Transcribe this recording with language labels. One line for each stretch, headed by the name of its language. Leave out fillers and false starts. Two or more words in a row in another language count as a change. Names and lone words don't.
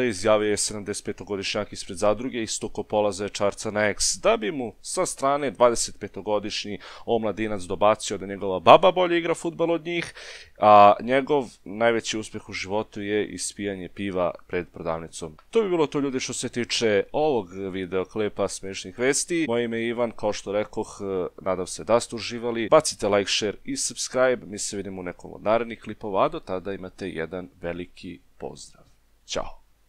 Serbian: Izjavio je 75-godišnjak ispred Zadruge, isto ko Pola Zaječarca na X, da bi mu sa strane 25-godišnji omladinac dobacio da njegova baba bolje igra fudbal od njih, a njegov najveći uspeh u životu je ispijanje piva pred prodavnicom. To bi bilo to, ljudi, što se tiče ovog videoklipa smešnih vesti. Moje ime je Ivan, kao što rekoh, nadam se da ste uživali. Bacite
English: like, share
Serbian: i subscribe. Mi se vidimo u nekom od narednih klipova, a do tada imate jedan veliki pozdrav. Ćao!